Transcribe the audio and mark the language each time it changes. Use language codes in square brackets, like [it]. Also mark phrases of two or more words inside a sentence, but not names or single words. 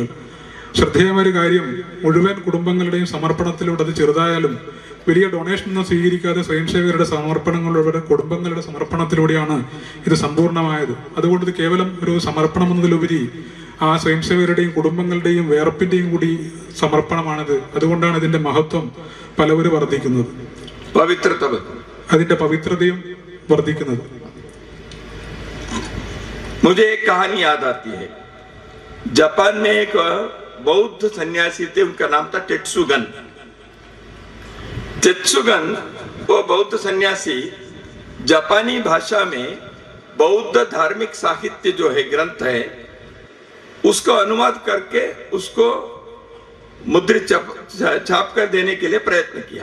[ml] ശ്രദ്ധേയമായ കാര്യം, മുഴുവൻ കുടുംബങ്ങളുടെയും സമർപ്പണത്തിലൂടെ, അത് ചെറുതായാലും വലിയ ഡൊണേഷൻ ഒന്നും സ്വീകരിക്കാതെ സ്വയംസേവകരുടെ സമർപ്പണങ്ങളിലൂടെ, കുടുംബങ്ങളുടെ സമർപ്പണത്തിലൂടെയാണ് ഇത് സമ്പൂർണ്ണമായത്. അതുകൊണ്ട് ഇത് കേവലം ഒരു സമർപ്പണം എന്നതിലുപരി ആ സ്വയംസേവകരുടെയും കുടുംബങ്ങളുടെയും വേർപ്പിന്റെയും കൂടി സമർപ്പണമാണിത്. അതുകൊണ്ടാണ് ഇതിന്റെ മഹത്വം പലവരും വർദ്ധിക്കുന്നത്. അതിന്റെ പവിത്രതയും വർദ്ധിക്കുന്നത്. [hi] मुझे एक कहानी याद आती है. जापान में एक बौद्ध सन्यासी थे, उनका नाम था टेत्सुगन. टेत्सुगन वो बौद्ध सन्यासी जापानी भाषा में बौद्ध धार्मिक साहित्य जो है, ग्रंथ है, उसको अनुवाद करके उसको मुद्रित छाप कर देने के लिए प्रयत्न किया.